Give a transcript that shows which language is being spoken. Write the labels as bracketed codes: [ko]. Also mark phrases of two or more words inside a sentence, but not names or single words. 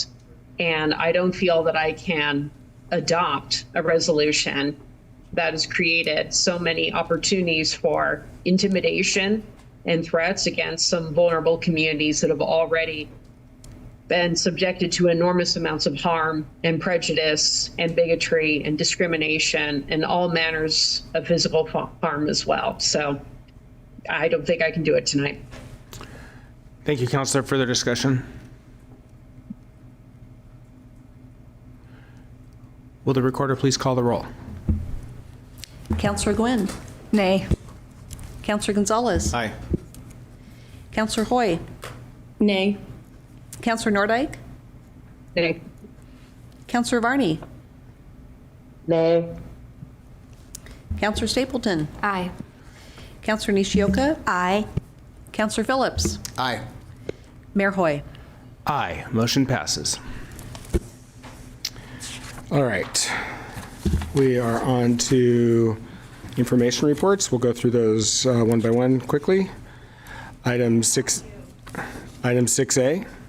[en] And I don't feel that I can adopt a resolution that has created so many opportunities for intimidation and threats against some vulnerable communities that have already been subjected to enormous amounts of harm and prejudice and bigotry and discrimination and all manners of physical harm as well. So I don't think I can do it tonight. Thank you, Councilor. Further discussion? Will the recorder please call the roll? Councilor Gwynn. Nay. Councilor Gonzalez. Aye. Councilor Hoy. Nay. Councilor Nordyke. Nay. Councilor Varney. Nay. Councilor Stapleton. Aye. Councilor Nishioka. Aye. Councilor Phillips. Aye. Mayor Hoy. Aye. Motion passes. All right. We are on to information reports. We'll go through those one by one quickly. Item 6A.